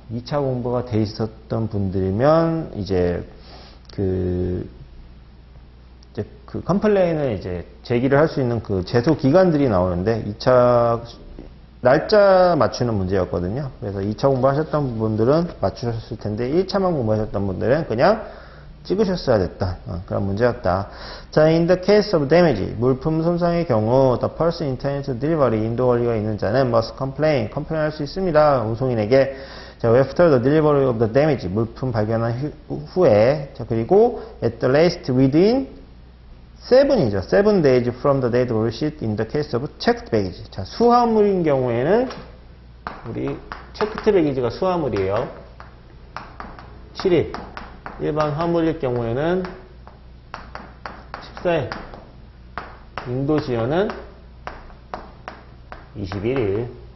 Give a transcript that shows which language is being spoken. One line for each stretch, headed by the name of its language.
Korean: 2차 공부가 돼 있었던 분들이면 이제 그 컴플레인을 이제 제기를 할 수 있는 그 제소 기간들이 나오는데 2차 날짜 맞추는 문제였거든요. 그래서 2차 공부하셨던 분들은 맞추셨을 텐데 1차만 공부하셨던 분들은 그냥 찍으셨어야 됐던 그런 문제였다.
English: 자, in the case of damage,
Korean: 물품 손상의 경우
English: the person intending to deliver,
Korean: 인도 권리가 있는 자는
English: must complain,
Korean: 컴플레인할 수 있습니다. 운송인에게.
English: 자, after the delivery of the damage,
Korean: 물품 발견한 후에.
English: 자,
Korean: 그리고
English: at the latest within 7이죠. 7 days from the date of receipt in the case of checked baggage.
Korean: 자, 수화물인 경우에는 우리 체크드 베이지가 수화물이에요. 7일. 일반 화물일 경우에는 14일. 인도 지연은 21일.